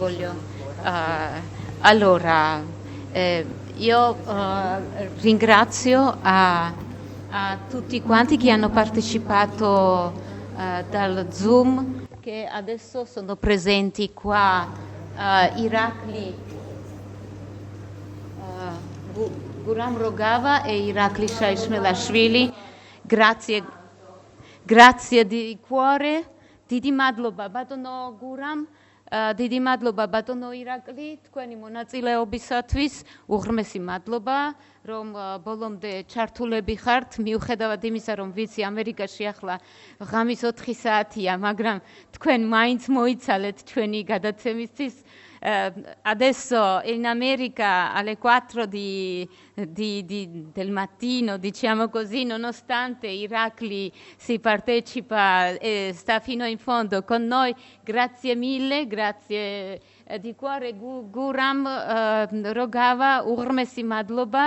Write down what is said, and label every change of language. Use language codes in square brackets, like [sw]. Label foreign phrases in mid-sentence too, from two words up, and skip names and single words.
[it] Voglio allora, io ringrazio a tutti quanti che hanno partecipato dal Zoom, che adesso sono presenti qua, Irakli Guram Rogava e Irakli Shaishmelashvili. Grazie di cuore, [ka] დიდი მადლობა ბატონო გურამ, დიდი მადლობა ბატონო ირაკლი, თქვენი მონაწილეობისათვის, უღრმესი მადლობა, რომ ბოლომდე ჩართულები ხართ, მიუხედავად იმისა, რომ ვიცი ამერიკაში ახლა ღამის 4 საათია, მაგრამ თქვენ მაინც მოიცალეთ ჩვენი გადაცემისთვის. [it] Adesso in America alle 4 del mattino, diciamo così, nonostante Irakli si partecipa e sta fino in fondo con noi, grazie mille, grazie di cuore Guram Rogava, [ka] უღრმესი მადლობა.